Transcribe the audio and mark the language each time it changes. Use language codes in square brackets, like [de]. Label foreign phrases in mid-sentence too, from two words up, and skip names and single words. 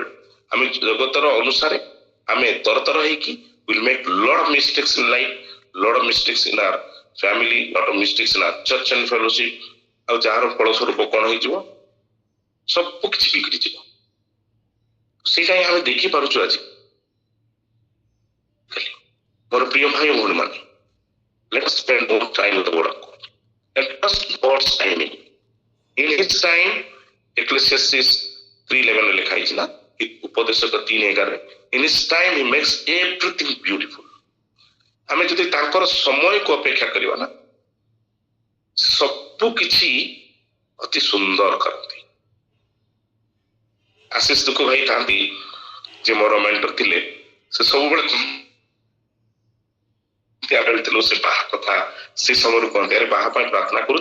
[or] ଆମେ ଜଗତର ଅନୁସାରେ ଆମେ ତରତର ହେଇକି [en] we'll make lot of mistakes in life, lot of mistakes in our family, lot of mistakes in our church and fellowship. [or] ଆଉ ଯାହାର ଫଳସ୍ୱରୂପ କଣ ହେଇଯିବ? ସବୁ କିଛି ବିଗିଡି ଯିବ। ସେଇଟା ହିଁ ଆମେ ଦେଖିପାରୁଛୁ ଆଜି। ମୋର ପ୍ରିୟ ଭାଇ ଭଉଣୀ ମାନେ, [en] let us spend more time with the word of God and trust God's timing. In His time, [or] Ecclesiastes 3:11 ଲେଖା ହେଇଛି ନା, ଉପଦେଶକ 3:11, [en] in His time He makes everything beautiful. [or] ଆମେ ଯଦି ତାଙ୍କର ସମୟକୁ ଅପେକ୍ଷା କରିବା ନା, ସବୁ କିଛି ଅତି ସୁନ୍ଦର କରନ୍ତି। ଆଶିଷ ଦୁଃଖ ଭାଇ ଥାନ୍ତି, ଯେ ମୋର ମେଣ୍ଟର ଥିଲେ, ସେ ସବୁବେଳେ ସେ ବାହା କଥା ସେ ସମୟରୁ କହନ୍ତି, ଆରେ ବାହା ପାଇଁ ପ୍ରାର୍ଥନା କରୁଛ?